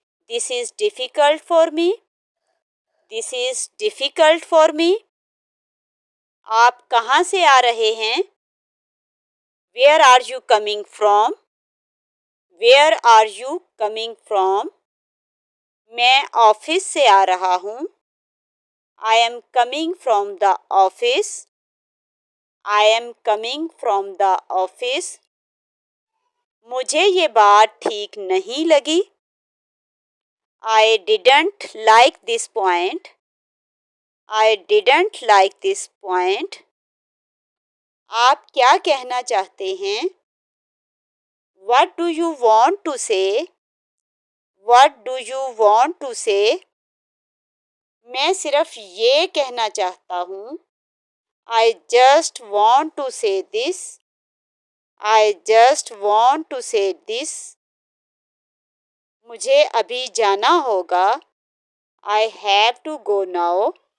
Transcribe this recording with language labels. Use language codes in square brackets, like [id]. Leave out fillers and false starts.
[en] This is difficult for me. This is difficult for me. [ur] آپ کہاں سے آ رہے ہیں؟ [en] Where are you coming from? Where are you coming from? [ur] میں office سے آ رہا ہوں. [en] I am coming from the office. I am coming from the office. [ur] مجھے یہ بات ٹھیک نہیں لگی. [en] I didn't like this point. I didn't like this point. [ur] آپ کیا کہنا چاہتے ہیں؟ [en] What do you want to say? What do you want to say? [ur] میں صرف یہ کہنا چاہتا ہوں. [en] I just want to say this. I just want to say this. [ur] مجھے ابھی جانا ہوگا. [en] I have to go now.